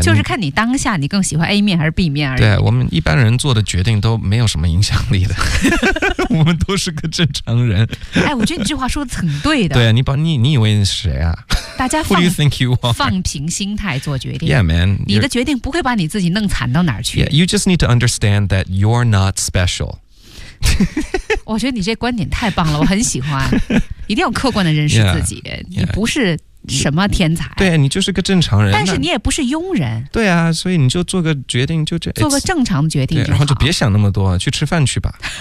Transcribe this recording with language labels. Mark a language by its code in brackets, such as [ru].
[zh] 就是看你当下你更喜欢 A 面还是 B 面而已。对、啊、我们一般人做的决定都没有什么影响力的我们都是个正常人哎，我觉得你这话说的很对的。对、啊、你以为你是谁啊？大家 [en] Who do you think you are? [zh] 放平心态做决定。 [en] Yeah, man. [zh] 你的决定不会把你自己弄惨到哪儿去。 [en] Yeah, you just need to understand that you're not special. [zh] 我觉得你这观点太棒了，我很喜欢。一定要客观的认识自己。 [en] Yeah, yeah. [zh] 你不是什么天才。对，你就是个正常人。但是你也不是庸人。对啊，所以你就做个决定，就这。做个正常的决定就好。然后就别想那么多，去吃饭去吧。